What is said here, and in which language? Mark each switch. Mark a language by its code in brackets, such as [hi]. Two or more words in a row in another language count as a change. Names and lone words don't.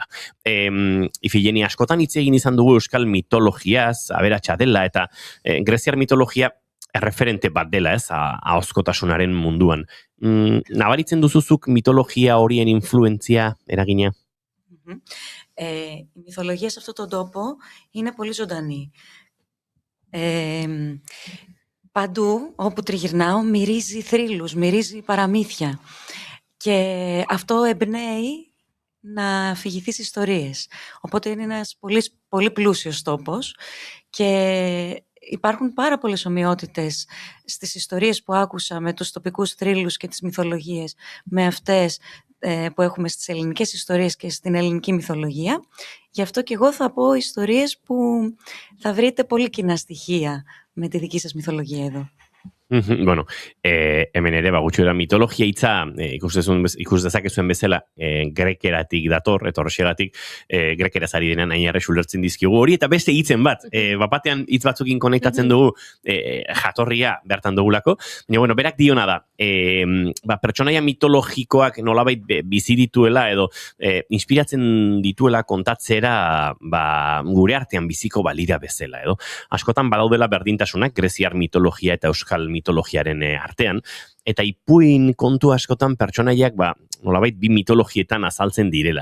[eu] Ifigenia, askotan hitz egin izan dugu euskal mitologiaz, aberatsa dela, eta greziar mitologia erreferente bat dela, ez, ahozkotasunaren munduan. Nabaritzen duzuzuk mitologia horien influentzia eragina? [el] Η μυθολογία σε αυτόν τον τόπο είναι πολύ ζωντανή. Παντού, όπου τριγυρνάω, μυρίζει θρύλους, μυρίζει παραμύθια. Και αυτό εμπνέει να αφηγηθείς ιστορίες. Οπότε είναι ένας πολύ πλούσιος τόπος και υπάρχουν πάρα πολλές ομοιότητες στις ιστορίες που άκουσα με τους τοπικούς θρύλους και τις μυθολογίες με αυτές που έχουμε στις ελληνικές ιστορίες και στην ελληνική μυθολογία. Γι' αυτό και εγώ θα πω ιστορίες που θα βρείτε πολύ κοινά στοιχεία με τη δική σας μυθολογία εδώ. [eu] Bueno, hemen ere, gutxura mitologia hitza ikus dezakezuen bezala grekeratik dator, eta horrexegatik grekeraz ari denan ainarre ulertzen dizkigu hori, eta beste hitzen bat, batean hitz batzukin konektatzen dugu jatorria bertan dugulako, baina, bueno, berak diona da, pertsonaia mitologikoak nolabait bizi dituela edo inspiratzen dituela kontatzera gure artean biziko balira bezala, edo askotan badaudela berdintasunak greziar mitologia eta euskal mitologiaren artean, eta ipuin kontu askotan pertsonaiak nolabait bi mitologietan azaltzen direla.